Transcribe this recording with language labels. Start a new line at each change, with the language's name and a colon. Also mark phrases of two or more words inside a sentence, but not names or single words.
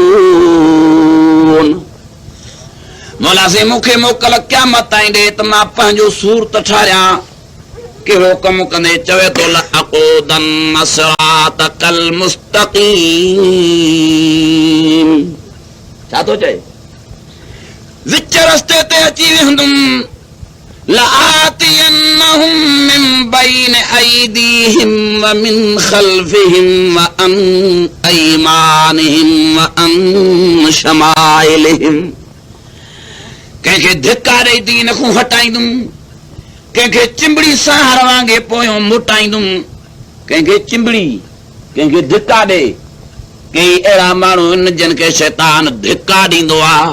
Sindhi: मौला से मूंखे मोकल क़यामत ताईं ॾे त मां पंहिंजो सूरत ठारियां। कहिड़ो कमु कंदे? चवे थो
Arabic: لأقعدن صراطك المستقيم.
Sindhi: छा थो चए? विच रस्ते ते अची वेंदुमि।
Arabic: لآتينهم من بين أيديهم ومن خلفهم وعن أيمانهم وعن شمائلهم.
Sindhi: कंहिंखे धिका ॾेई दीन खां हटाईंदुमि, कंहिंखे चिंबड़ी सां हरवांगे पोयों मोटाईंदुमि। कंहिंखे चिंबड़ी, कंहिंखे धिका ॾे। कई अहिड़ा माण्हू आहिनि जिन खे शैतान धिका ॾींदो आहे।